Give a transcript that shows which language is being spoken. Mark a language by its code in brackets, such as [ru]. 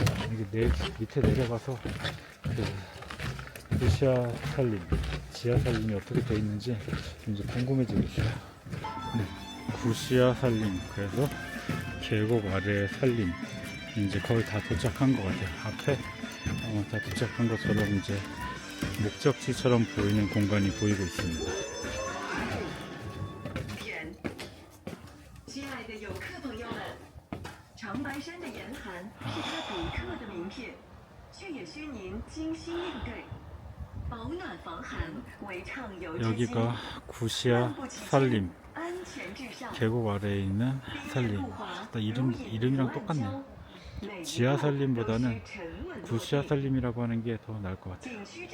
[ko] 여기 밑에 내려가서 구시아 산림, 지하 산림이 어떻게 되어 있는지 이제 궁금해지고 있어요. 네, 구시아 산림, 그래서 계곡 아래 산림, 이제 거의 다 도착한 것 같아요. 앞에 다 도착한 것처럼 이제 목적지처럼 보이는 공간이 보이고 있습니다. [zh] 亲爱的游客朋友们，长白山的严寒是它独特的名片，却也需您精心应对。保暖防寒为畅游之基。 [ko] 여기가 구시아 산림, 계곡 아래에 있는 산림. 이름이랑 똑같네요. 지하 산림보다는 구시아 산림이라고 하는 게 더 나을 것 같아요.